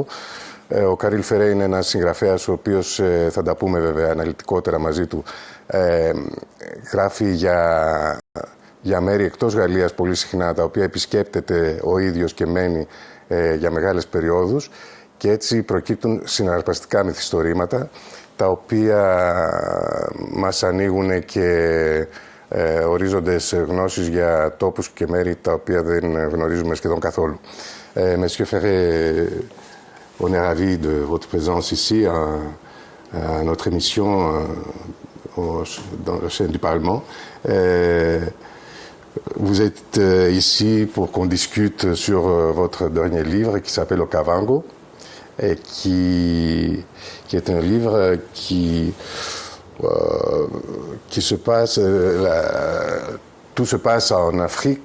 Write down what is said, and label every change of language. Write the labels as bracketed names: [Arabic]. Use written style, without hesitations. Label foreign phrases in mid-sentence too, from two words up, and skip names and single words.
[Greek] Ο Καρίλ Φερέ είναι ένας συγγραφέας ο οποίος, θα τα πούμε βέβαια αναλυτικότερα μαζί του, γράφει για μέρη εκτός Γαλλίας πολύ συχνά, τα οποία επισκέπτεται ο ίδιος και μένει για μεγάλες περιόδους, και έτσι προκύπτουν συναρπαστικά μυθιστορήματα, τα οποία μας ανοίγουν και ορίζοντες γνώσεις για τόπους και μέρη τα οποία δεν γνωρίζουμε σχεδόν καθόλου. [French] Monsieur Ferré, on est ravi de votre présence ici à notre émission dans la chaîne du Parlement. Vous êtes ici pour qu'on discute sur votre dernier livre qui s'appelle Au Kavango, et qui est un livre qui se passe, tout se passe en Afrique.